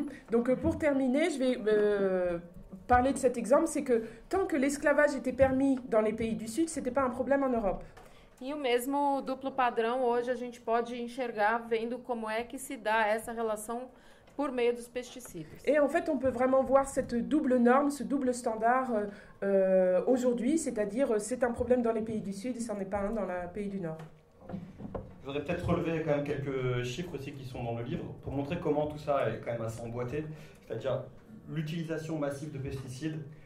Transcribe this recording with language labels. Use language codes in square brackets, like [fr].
[fr] Donc, pour terminer, je vais parler de cet exemple, c'est que tant que l'esclavage était permis dans les pays du Sud, c'était pas un problème en Europe. [pt] E o mesmo duplo padrão hoje a gente pode enxergar vendo como é que se dá essa relação por meio dos pesticidas. [fr] Et en fait, on peut vraiment voir cette double norme, ce double standard aujourd'hui, c'est-à-dire c'est un problème dans les pays du Sud et ça n'en est pas un dans les pays du Nord. Je voudrais peut-être relever quand même quelques chiffres aussi qui sont dans le livre pour montrer comment tout ça est quand même assez emboîté, c'est-à-dire l'utilisation massive de pesticides